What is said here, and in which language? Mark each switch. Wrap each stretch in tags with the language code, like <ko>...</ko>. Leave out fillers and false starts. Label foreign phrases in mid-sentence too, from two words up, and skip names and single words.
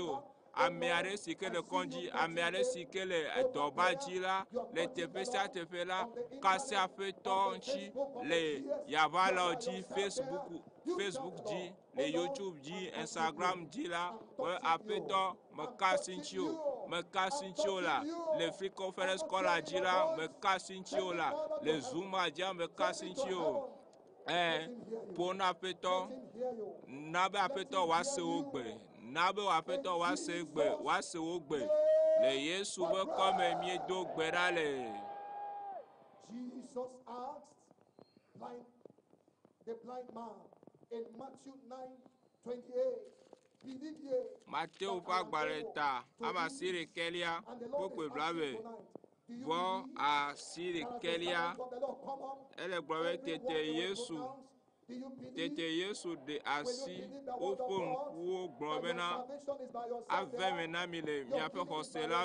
<ee>o ame aɖe si ke le kɔndzi ame aɖe si ke le dɔba dzi la le teƒe sia teƒe la kasi aƒetɔ ŋuti le yavalawo dzi Facebook dzi le YouTube dzi Instagram dzi la be aƒetɔ mekasi ŋuti o mekasi ŋuti o la le</ee> <en>free conference call</en> <ee>la dzi la mekasi ŋuti o la le Zoom dzi mekasi ŋuti o ƒo na aƒetɔ na be aƒetɔ woase wo gbe na be aƒetɔ woase wo gbe le Yesu be kɔme miedo gbe ɖa le.</ee> <en>Jesus asked the blind man in Matthew 9:28.</en> <ee>Mateo ƒe agbalẽ ta amasi ɖekelia kpokpe blabe vɔ asi ɖekelia ele gblɔ be tete Yesu de asi woƒe ŋkuwo gblɔ bena ave me na mi le miaƒe xɔse la</ee>